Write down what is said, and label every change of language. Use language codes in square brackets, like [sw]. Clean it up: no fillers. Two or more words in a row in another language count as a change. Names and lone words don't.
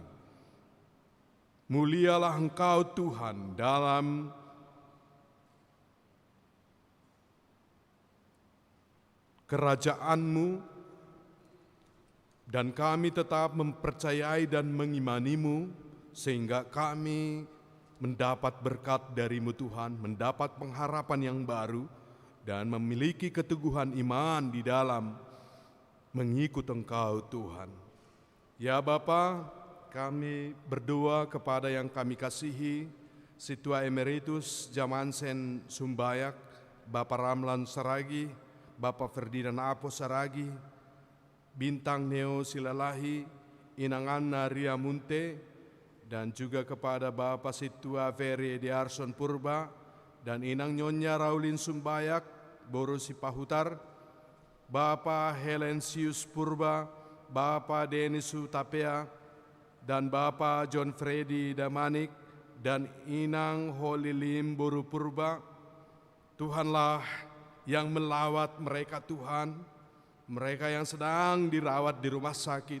[id] Mulialah Engkau Tuhan dalam kerajaan-Mu dan kami tetap mempercayai dan mengimani-Mu sehingga kami mendapat berkat dari-Mu Tuhan, mendapat pengharapan yang baru dan memiliki keteguhan iman di dalam mengikut Engkau Tuhan. Ya Bapa, kami berdoa kepada yang kami kasihi, Situa Emeritus Jamansen Sumbayak, Bapak Ramlan Saragi, Bapak Ferdinand Apo Saragi, Bintang Neo Silalahi, Inang Anna Ria Munte, dan juga kepada Bapak Situa Ferry Ediarson Purba, dan Inang Nyonya Raulin Sumbayak, Borusi Pahutar, Bapak Helensius Purba, Bapak Denis Utapea, dan Bapak John Freddy Damanik, dan Inang Holilim Boru Purba. Tuhanlah yang melawat mereka Tuhan, mereka yang sedang dirawat di rumah sakit.